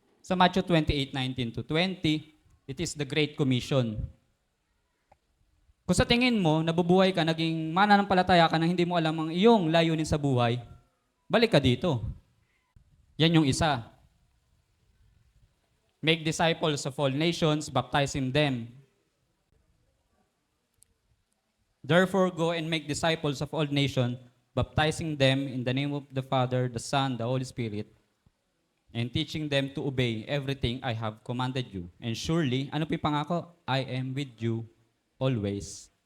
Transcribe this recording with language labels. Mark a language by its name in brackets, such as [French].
[English] Sa Matthew 28:19-20, it is the Great Commission. [Filipino] Kung sa tingin mo, nabubuhay ka, naging mananampalataya ka na hindi mo alam ang iyong layunin sa buhay, balik ka dito. Yan yung isa. [English] Make disciples of all nations, baptizing them. Therefore, go and make disciples of all nations, baptizing them in the name of the Father, the Son, the Holy Spirit, and teaching them to obey everything I have commanded you. And surely, [Filipino] ano po yung pangako? [English] I am with you always,